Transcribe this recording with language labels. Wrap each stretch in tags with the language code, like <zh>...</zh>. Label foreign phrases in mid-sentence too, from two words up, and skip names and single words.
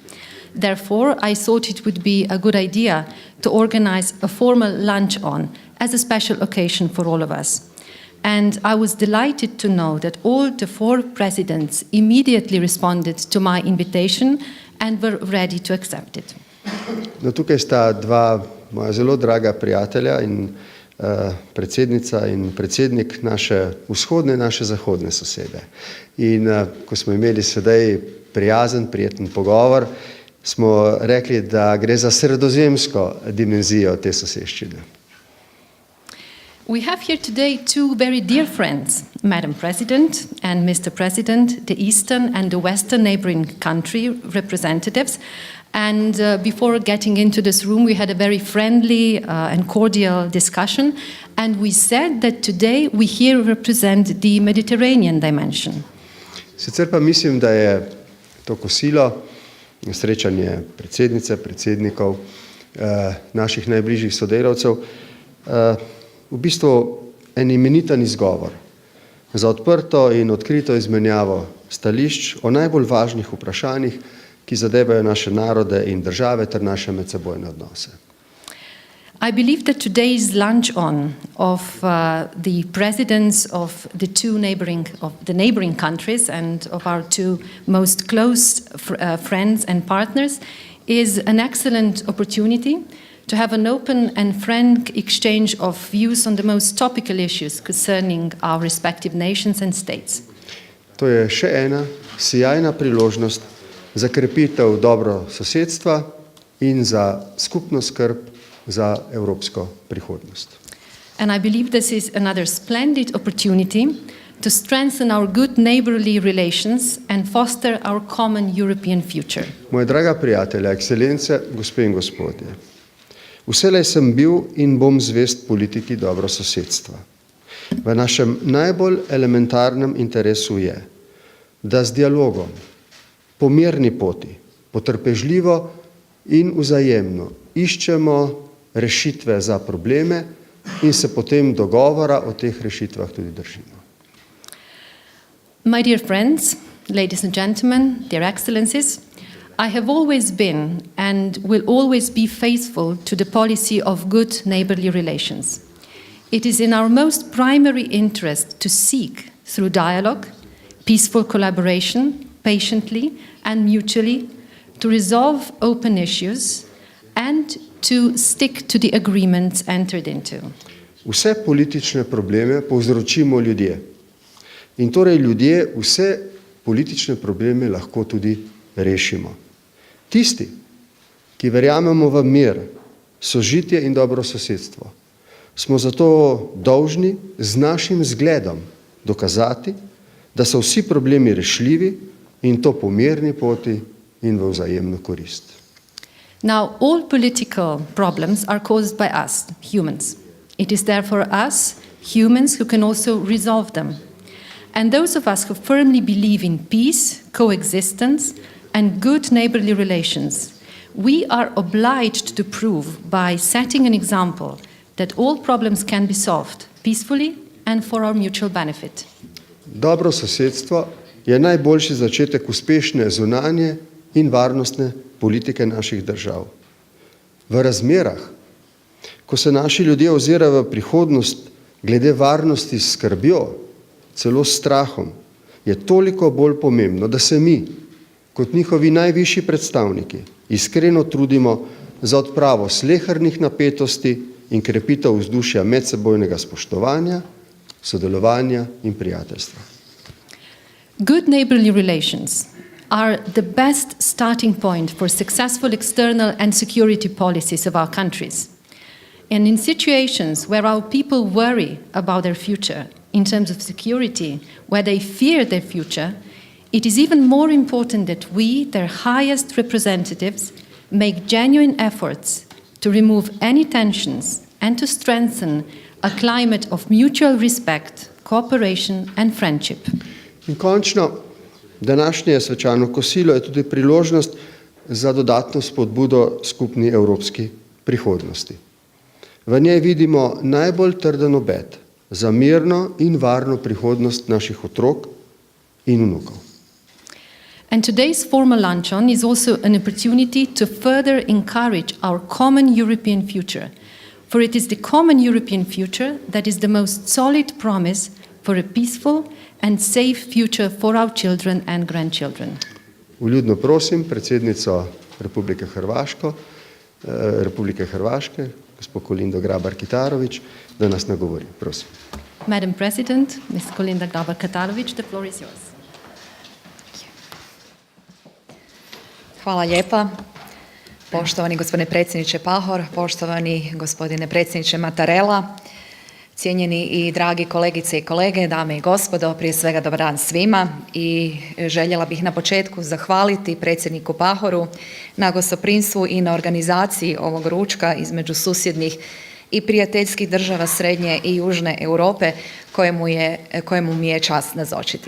<en>Therefore, I thought it would be a good idea to organize a formal lunch-on as a special occasion for all of us. And I was delighted to know that all the four presidents immediately responded to my invitation and were ready to accept it.</en> <sl>No, tukaj sta dva moja zelo draga prijatelja in predsednica in predsednik naše vzhodne in naše zahodne sosede. In ko smo imeli sedaj prijazen, prijeten pogovor, smo rekli, da gre za sredozemsko dimenzijo te soseščine.</sl> <en>We have here today two very dear friends, Madam President and Mr. President, the Eastern and the Western neighboring country representatives. And before getting into this room, we had a very friendly and cordial discussion. And we said that today we here represent the Mediterranean dimension.</en> <sl>Sicer pa mislim, da je to kosilo, srečanje predsednice, predsednikov, naših najbližjih sodelavcev, v bistvu en imeniten izgovor za odprto in odkrito izmenjavo stališč o najbolj važnih vprašanjih, ki zadevajo naše narode in države ter naše medsebojne odnose.</sl> <en>I believe that today's lunch-on of the presidents of the neighboring countries and of our two most close friends and partners is an excellent opportunity to have an open and frank exchange of views on the most topical issues concerning our respective nations and states.</en> <sl>To je še ena sijajna priložnost za krepitev dobro sosedstva in za skupno skrb za evropsko prihodnost.</sl> <en>And I believe this is another splendid opportunity to strengthen our good neighborly relations and foster our common European future.</en> <sl>Moja draga prijatelja, ekscelence, gospe in gospodje, vselej sem bil in bom zvest politiki dobro sosedstva. V našem najbolj elementarnem interesu je, da z dialogom, po mirni poti, potrpežljivo in vzajemno iščemo rešitve za probleme in se potem dogovora o teh rešitvah tudi držimo.</sl> <en>My dear friends, ladies and gentlemen, dear excellencies, I have always been and will always be faithful to the policy of good neighborly relations. It is in our most primary interest to seek, through dialogue, peaceful collaboration, patiently and mutually, to resolve open issues and to stick to the agreements entered into.</en> <sl>Vse politične probleme povzročimo ljudje. In torej ljudje vse politične probleme lahko tudi rešimo. Tisti, ki verjamemo v mir, sožitje in dobro sosedstvo, smo zato dolžni z našim zgledom dokazati, da so vsi problemi rešljivi in to po mirni poti in v vzajemno korist.</sl> <en>Now, all political problems are caused by us, humans. It is therefore us, humans, who can also resolve them. And those of us who firmly believe in peace, coexistence, and good neighborly relations, we are obliged to prove by setting an example that all problems can be solved peacefully and for our mutual benefit.</en> <sl>Dobro sosedstvo je najboljši začetek uspešne zunanje in varnostne politike naših držav. V razmerah, ko se naši ljudje ozirajo v prihodnost glede varnosti s skrbjo, celo s strahom, je toliko bolj pomembno, da se mi, kot njihovi najvišji predstavniki, iskreno trudimo za odpravo slehernih napetosti in krepitev vzdušja medsebojnega spoštovanja, sodelovanja in prijateljstva.</sl> <en>Good neighborly relations are the best starting point for successful external and security policies of our countries. And in situations where our people worry about their future, in terms of security, where they fear their future, it is even more important that we, their highest representatives, make genuine efforts to remove any tensions and to strengthen a climate of mutual respect, cooperation and friendship.</en> <sl>In končno, današnje svečano kosilo je tudi priložnost za dodatno spodbudo skupni evropski prihodnosti. V njej vidimo najbolj trden obet za mirno in varno prihodnost naših otrok in vnukov.</sl> <en>And today's formal luncheon is also an opportunity to further encourage our common European future, for it is the common European future that is the most solid promise for a peaceful and safe future for our children and grandchildren.</en> <sl>Vljudno prosim predsednico Republike Hrvaške, gospod Kolinda Grabar-Kitarović, da nas nagovori. Prosim.</sl> <en>Madam President, Ms. Kolinda Grabar-Kitarović, the floor is yours.</en> <hr>Hvala lijepa. Poštovani gospodine predsjedniče Pahor, poštovani gospodine predsjedniče Mattarella, cijenjeni i dragi kolegice i kolege, dame i gospodo, prije svega dobar dan svima i željela bih na početku zahvaliti predsjedniku Pahoru na gostoprimstvu i na organizaciji ovog ručka između susjednih i prijateljskih država Srednje i Južne Europe kojemu mi je čast nazočiti.</hr>